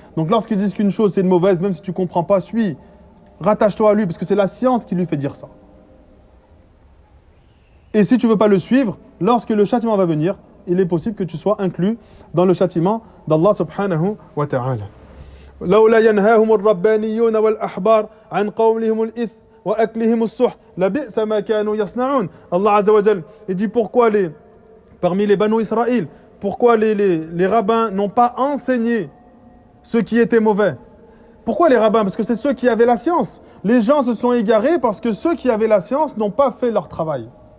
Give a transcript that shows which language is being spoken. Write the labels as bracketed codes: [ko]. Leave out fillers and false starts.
[fr] Donc lorsqu'ils disent qu'une chose c'est une mauvaise, même si tu ne comprends pas, suis. Rattache-toi à lui parce que c'est la science qui lui fait dire ça. Et si tu ne veux pas le suivre, lorsque le châtiment va venir, il est possible que tu sois inclus dans le châtiment d'Allah subhanahu wa ta'ala. [ar] لولا ينهاهم الربانيون والأحبار عن قولهم الإثم وأكلهم السحت لبئس ما كانوا يصنعون. [fr] Allah Azza wa Jal, il dit pourquoi parmi les Banu Israël, pourquoi les rabbins n'ont pas enseigné ce qui était mauvais. Pourquoi les rabbins? Parce que c'est ceux qui avaient la science. Les gens se sont égarés parce que ceux qui avaient la science n'ont pas fait leur travail.